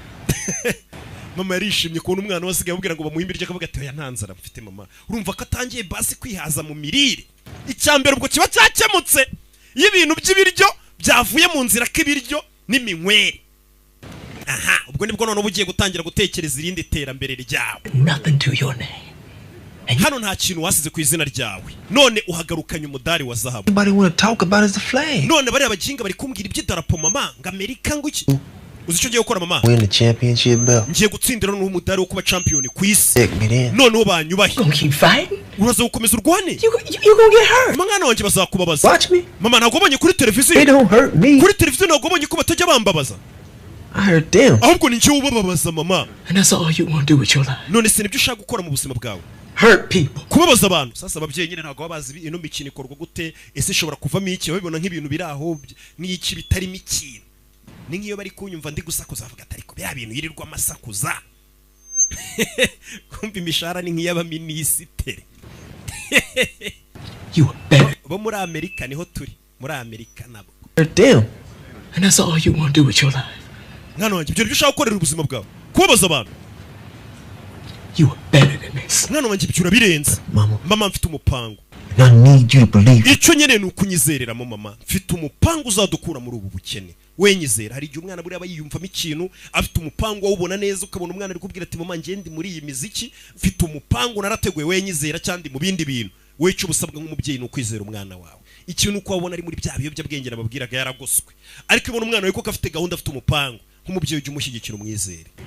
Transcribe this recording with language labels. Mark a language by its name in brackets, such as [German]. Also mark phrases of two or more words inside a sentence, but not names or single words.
[Kinyarwanda] mama yarishimye kubona umwana wasigaye abwira ngo bamuhe imbiryo akavuga ati oya nta nzara mfite mama urumva ko atangiye basi kwihaza mu mirire icyambere ubwo kiba cyakemutse y'ibintu by'ibiryo byavuye mu nzira k'ibiryo n'iminywere aha ubwo nibwo none ugiye gutangira gutekereza irindi terambere ryawe [English] Nothing to your name. [Kinyarwanda] hano nta kintu wasize ku izina ryawe none uhagarukanye umudari wa zahabu [English] Everybody want to talk about is the flag. [Kinyarwanda] none bari abaginga bari kumbwira iby'idarapo mama ngo Amerika ngo iki uzi icyo ngiye gukora mama [English] Win the championship belt. [Kinyarwanda] ngiye gutsindira n'umudari wo kuba champion ku isi [English] Take me then. [Kinyarwanda] none banyubahe [English] Gonna keep fighting? [Kinyarwanda] uraza gukomeza urwane [English] You gonna get hurt. [Kinyarwanda] mwana wanjye bazakubabaza [English] Watch me. [Kinyarwanda] mama ntabwo ubonye kuri televiziyo [English] They don't hurt me. [Kinyarwanda] kuri televiziyo ntabwo ubonye ko batajya bambabaza [English] I hurt them. [Kinyarwanda] ahubwo ni njyewe ubababaza mama [English] And that's all you want to do with your life. [Kinyarwanda] none se nibyo ushaka gukora mu buzima bwawe [English] Hurt people. [Kinyarwanda] kubabaza abantu sasa ababyeyi nyine ntabwo babazi ino mikino ikorwa gute ese ishobora kuvamo iki babibona nk'ibintu biri aho n'iki bitarimo ikintu ni nk'iyo bari kunyumva ndi gusakuza bavuga ati ariko bya bintu yirirwa amasakuza kumva imishahara ni nk'iy'abaminisitiri [English] You are better. [Kinyarwanda] bo muri Amerika niho turi muri Amerika nabo [English] Hurt them. And that's all you want to do with your life. [Kinyarwanda] mwana wanjye ibyo ushaka gukorera ubuzima bwawe kubabaza abantu [English] You are better than this. [Kinyarwanda] mwana wanjye ibyo urabirenze mama mfite umupango [English] And I need you to believe. [Kinyarwanda] icyo nyene ni ukunyizereramo mama mfite umupango uzadukura muri ubu bukene wenyizera hari igihe umwana buri aba yiyumvamo ikintu afite umupango wawubona neza ukabona umwana ari kubwira ati mama njye ndi muri iyi miziki mfite umupango narateguye wenyizera cyandi mu bindi bintu we cyo busabwa nk'umubyeyi ni ukwizera umwana wawe ikintu uko wabona ari muri bya biyobyabwenge nababwiraga yaragoswe ariko ibona umwana we ko afite gahunda afite umupango nk'umubyeyi ujye umushyigikira umwizere